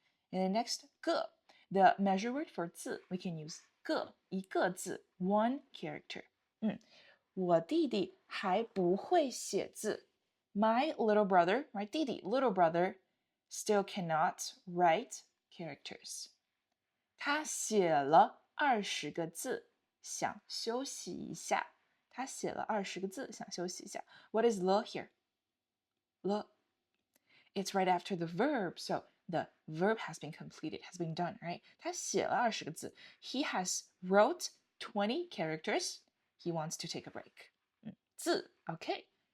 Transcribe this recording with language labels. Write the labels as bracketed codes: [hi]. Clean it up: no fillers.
[en] And then next 个 the measure word for 字 we can use 个 [zh] 一个字 [en] one character. [zh] 我弟弟还不会写字. [en] My little brother, right? 弟弟 little brother still cannot write characters. [zh] 他写了20个字，想休息一下。他写了20个字，想休息一下。 [en] What is le here? Le. It's right after the verb, so the verb has been completed, has been done, right? [zh] 他写了20个字。 [en] He has wrote 20 characters. He wants to take a break. 字 okay.